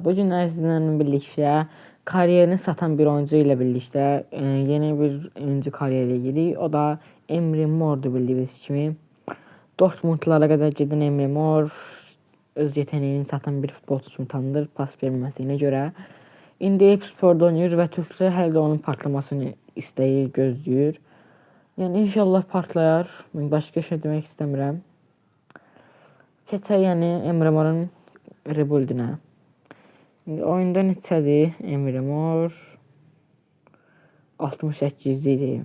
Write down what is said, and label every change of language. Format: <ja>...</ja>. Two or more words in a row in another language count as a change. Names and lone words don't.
<tr>Bugün sizlerle birlikte kariyerini satan bir oyuncu ile birlikte yeni bir oyuncu kariyeriyle ilgili. O da Emre Mor'du bildiğiniz kimi. Dortmundlara kadar giden Emre Mor öz yeteneğini satan bir futbolcu kimi tanınır pas vermesine göre.</tr> <az>İndi Eyüpspor'da oynuyor ve Türkler hələ də onun partlamasını istəyir, gözləyir. Yəni inşallah partlayar. Başqa şey demək istəmirəm. Keçək yəni Emre Mor'un rebuildinə. Oyunda neçədir Emre Mor? 68 idi.</az>